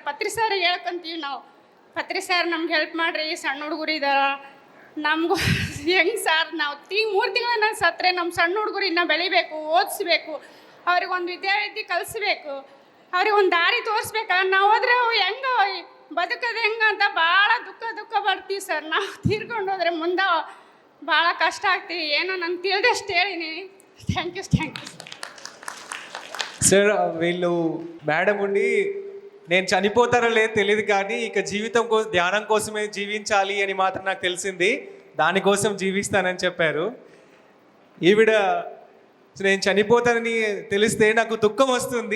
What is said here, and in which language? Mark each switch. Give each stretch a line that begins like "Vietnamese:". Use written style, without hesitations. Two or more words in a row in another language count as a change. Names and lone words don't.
Kannada: ಪತ್ರಿ ಸರ್ ಹೇಳ್ಕೊಂತೀವಿ ನಾವು, ಪತ್ರಿ ಸರ್ ನಮ್ಗೆ ಹೆಲ್ಪ್ ಮಾಡಿರಿ, ಸಣ್ಣ ಹುಡುಗರು ಇದ್ದಾರ, ನಮಗೂ ಹೆಂಗೆ ಸರ್ ನಾವು 3 ತಿಂಗಳ ಸತ್ತರೆ ನಮ್ಮ ಸಣ್ಣ ಹುಡುಗರು ಇನ್ನೂ ಬೆಳಿಬೇಕು, ಓದಿಸ್ಬೇಕು, ಅವ್ರಿಗೊಂದು ವಿದ್ಯಾರ್ಥಿ ಕಲಿಸ್ಬೇಕು, ಅವ್ರಿಗೊಂದು ದಾರಿ ತೋರಿಸ್ಬೇಕಲ್ಲ. ನಾವು ಹೋದ್ರೆ ಹೆಂಗೆ ಬದುಕೋದು ಹೆಂಗೆ ಅಂತ ಭಾಳ ದುಃಖ ಬರ್ತೀವಿ ಸರ್. ನಾವು ತೀರ್ಕೊಂಡು ಹೋದ್ರೆ ಮುಂದೆ ಭಾಳ ಕಷ್ಟ ಆಗ್ತೀವಿ. ಏನೋ ನಂಗೆ ತಿಳಿದಷ್ಟು ಹೇಳಿನಿ.
English: thank you.
Telugu: సార్ వీళ్ళు మేడం ఉండి నేను చనిపోతారో లేదో తెలియదు కానీ ఇక జీవితం ధ్యానం కోసమే జీవించాలి అని మాత్రం నాకు తెలిసింది. దానికోసం జీవిస్తానని చెప్పారు. ఈవిడ నేను చనిపోతానని తెలిస్తే నాకు దుఃఖం వస్తుంది.